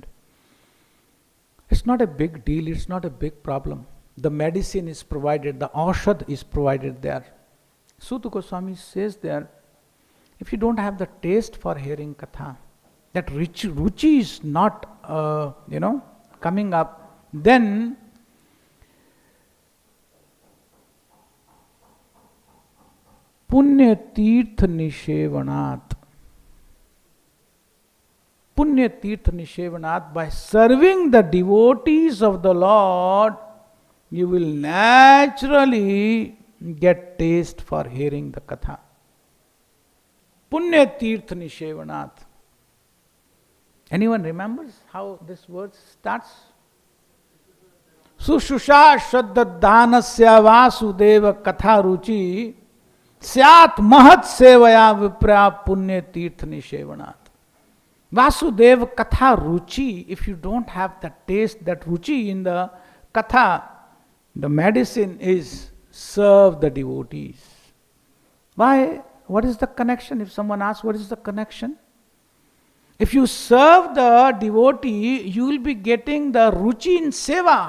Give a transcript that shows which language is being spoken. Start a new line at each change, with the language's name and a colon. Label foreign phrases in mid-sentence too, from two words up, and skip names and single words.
English: It's not a big deal, it's not a big problem. The medicine is provided, the aushad is provided there. Suta Goswami says there, if you don't have the taste for hearing katha, that ruchi is not, coming up, then
Sanskrit: punya tīrtha nishevanāt. Punya tīrtha nishevanāt,
English: by serving the devotees of the Lord, you will naturally get taste for hearing the katha.
Sanskrit: Punya tīrtha nishevanāt.
English: Anyone remembers how this word starts?
Sanskrit: Sushusha shraddha-dhanasya vasudeva katha ruchi syat mahat sevaya vipra punya tīrtha nishevanāt. Vasudeva katha ruchi,
English: if you don't have the taste, that ruchi in the katha, the medicine is serve the devotees. Why? What is the connection? If someone asks, what is the connection? If you serve the devotee, you will be getting the ruchi in seva.